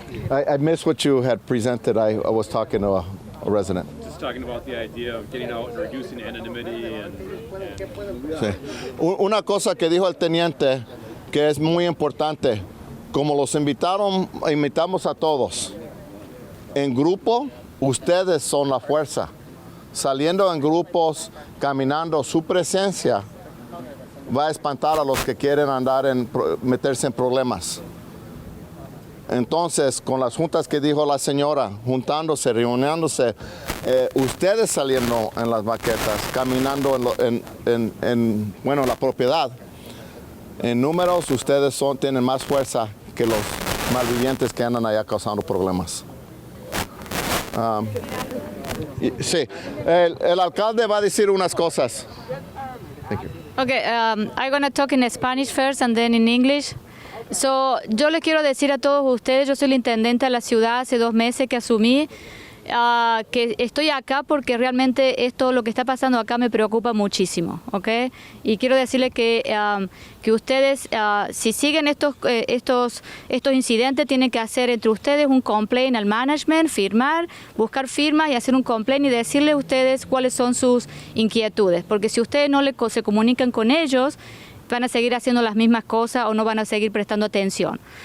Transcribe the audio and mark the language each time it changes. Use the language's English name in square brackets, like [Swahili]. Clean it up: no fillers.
[English] I missed what you had presented. I was talking to a resident. Just talking about the idea of getting out and reducing anonymity and [Spanish] Sí. Una cosa que dijo el teniente que es muy importante, como los invitamos a todos, en grupo, ustedes son la fuerza. Saliendo en grupos, caminando, su presencia va a espantar a los que quieren meterse en problemas. Entonces, con las juntas que dijo la señora, juntándose, reuniéndose, ustedes saliendo en las maquetas, caminando en la propiedad, en números ustedes tienen más fuerza que los malvivientes que andan allá causando problemas. Sí, el alcalde va a decir unas cosas. [English] Thank you. Okay, I'm going to talk in Spanish first and then in English. [Spanish] So, yo les quiero decir a todos ustedes, yo soy la intendente de la ciudad hace 2 meses que asumí, que estoy acá porque realmente esto, lo que está pasando acá me preocupa muchísimo, ¿ok? Y quiero decirles que ustedes, si siguen estos incidentes, tienen que hacer entre ustedes un complaint al management, firmar, buscar firmas y hacer un complaint y decirles a ustedes cuáles son sus inquietudes, porque si ustedes no se comunican con ellos, van a seguir haciendo las mismas cosas o no van a seguir prestando atención.